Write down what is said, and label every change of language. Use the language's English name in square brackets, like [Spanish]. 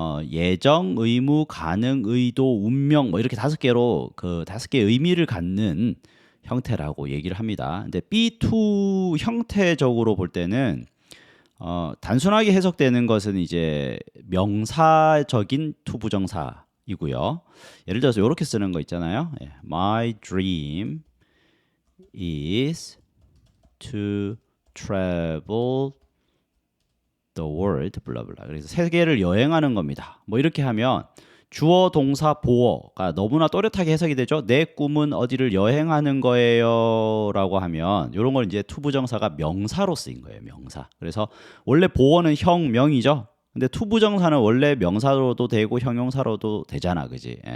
[Korean] 예정, 의무, 가능, 의도, 운명 뭐 이렇게 5개로 그 5개의 의미를 갖는 형태라고 얘기를 합니다. 근데 be to 형태적으로 볼 때는 단순하게 해석되는 것은 이제 명사적인 to 부정사이고요. 예를 들어서 이렇게 쓰는 거 있잖아요. [English] My dream is to travel the world, 블라블라. [Korean] 그래서 세계를 여행하는 겁니다. 뭐 이렇게 하면 주어, 동사, 보어가 너무나 또렷하게 해석이 되죠. 내 꿈은 어디를 여행하는 거예요라고 하면 이런 걸 이제 투부정사가 명사로 쓰인 거예요. 명사. 그래서 원래 보어는 형, 명이죠. 근데 투부정사는 원래 명사로도 되고 형용사로도 되잖아, 그지?